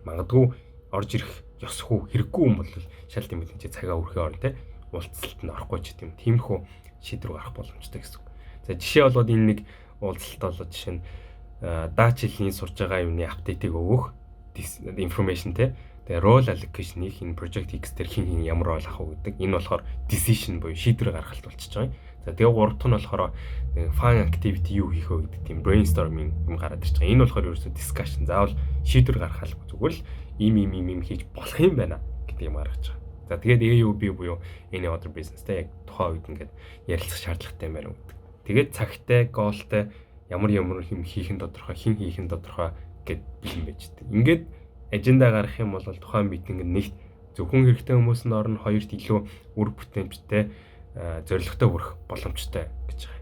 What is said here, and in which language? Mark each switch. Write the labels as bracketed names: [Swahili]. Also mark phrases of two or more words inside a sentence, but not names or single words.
[Mongolian] Магадгүй орж ирэх ёсгүй хэрэггүй юм бол шал тийм ч цагаа өрхөө орно те уулзалт нь орохгүй ч тийм тиймэрхүү шийдвэр гарах боломжтой гэсэн. За жишээ болоод энэ нэг уулзалт болоод жишээ нь даач хэлний сурж байгаа юмны апдейтыг өгөх information те тэгээ [English] role allocation- [Mongolian] ийг энэ [English] project X [Mongolian] дээр хин ямар рол авах уу гэдэг. Энэ болохоор decision буюу шийдвэр гаргалт болчихж байгаа юм. За тэгээ гурав дахь нь болохоор [English] fun activity [Mongolian] юу хийх вэ гэдэг тийм brainstorming юм гараад ирж байгаа. Энэ болохоор ерөөсөө discussion заавал шийдвэр гаргах зүгээр л ийм хийж болох юм байна гэдэг юм гаргаж байгаа. За тэгээд AUB буюу [English] any other business [Mongolian] те яг тухайн үед ингээд ярилцах шаардлагатай юм байна гэдэг. Тэгээд цагтай, гоолтой ямар юм хийх нь тодорхой, хин хийх нь тодорхой гэд бэлэн байж дээ. Ингээд ажендаа гаргах юм бол тухайн митинг нэгт зөвхөн хэрэгтэй хүмүүс нь орно, хоёрт илүү үр бүтээмжтэй зорилготой хүрэх боломжтой гэж байгаа.